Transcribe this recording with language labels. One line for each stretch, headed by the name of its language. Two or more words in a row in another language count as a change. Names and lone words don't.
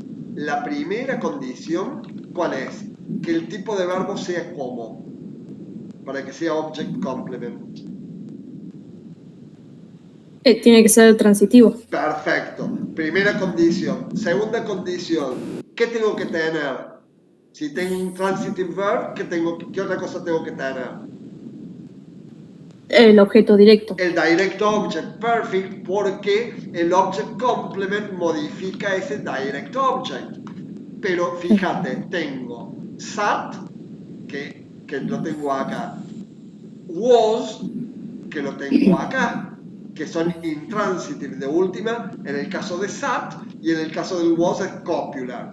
Spanish: La primera condición, ¿cuál es? Que el tipo de verbo sea como, para que sea
English: object complement.
Spanish: Tiene que ser transitivo. Perfecto. Primera condición. Segunda condición. ¿Qué tengo que tener? Si tengo un
English: transitive verb,
Spanish: ¿qué otra cosa tengo que tener? El objeto directo. El
English: direct object perfect,
Spanish: porque el
English: object complement
Spanish: modifica ese
English: direct object.
Spanish: Pero fíjate, tengo sat, que lo tengo acá. Was, que lo tengo acá, que son intransitive de última, en el caso de sat, y en el caso del was es copular.